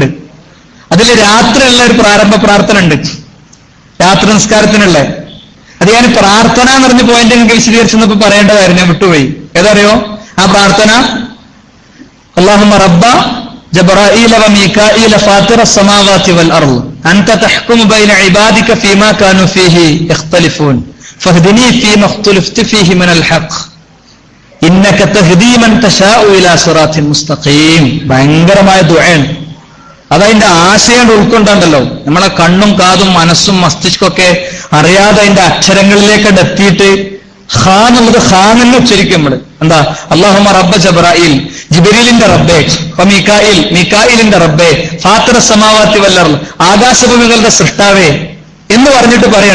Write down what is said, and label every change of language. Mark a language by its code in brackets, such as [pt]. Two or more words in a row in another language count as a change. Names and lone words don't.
[ml] അതിൽ രാത്രിയുള്ള ഒരു പ്രാരംഭ പ്രാർത്ഥന ഉണ്ട്, രാത്രി നിസ്കാരത്തിനുള്ള. അത് ഞാൻ പ്രാർത്ഥന എന്ന് പറഞ്ഞ പോയിന്റ് വിശദീകരിച്ചെന്നപ്പോ പറയേണ്ടതായിരുന്നു, ഞാൻ വിട്ടുപോയി. ഏതറിയോ ആ പ്രാർത്ഥന? [ar] اللهم رب جبرائيل وميكائيل فاطر السماوات والارض انت تحكم بين عبادك فيما كانوا فيه يختلفون فاهدني فيما اختلفت فيه من الحق انك تهدي من تشاء الى صراط مستقيم. [ml] ഭയങ്കരമായ ദുആണ്. അതതിന്റെ ആശയം ഉൾക്കൊണ്ടല്ലോ. നമ്മളെ കണ്ണും കാതും മനസ്സും മസ്തിഷ്കൊക്കെ അറിയാതെ അതിന്റെ അക്ഷരങ്ങളിലേക്ക് എത്തിയിട്ട് ഖാൻ എന്നുള്ളത് ഖാൻ എന്ന് ഉച്ചരിക്കും നമ്മള്. എന്താ? [ar] اللهم رب جبرائيل, [ml] ജിബ്രീലിന്റെ റബ്ബേ, മീകായിൽ, മീകായിലിന്റെ റബ്ബേ, [ar] فاطر السماوات والأرض, [ml] ആകാശഭൂമികളുടെ സൃഷ്ടാവേ എന്ന് പറഞ്ഞിട്ട് പറയാണ്.